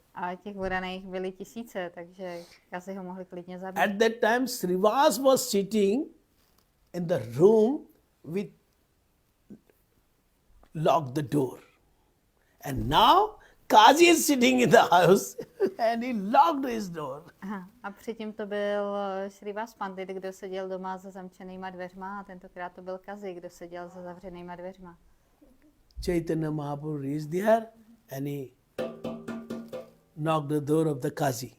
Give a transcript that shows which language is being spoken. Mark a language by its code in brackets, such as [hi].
[cs] A těch odaných byly 1000, takže Kazi ho mohli klidně zabít. [en] At that time, Srivas was sitting in the room with locked the door. And now Kazi is sitting in the house and he locked his door. Aha. [cs] A předtím to byl Šrivas Pandit, kdo seděl doma za zamčenýma dveřma, a tentokrát to byl Kazi, kdo seděl za zavřenýma dveřma. [en] Chaitanya Mahaprabhu reached there and he knocked the door of the Kazi.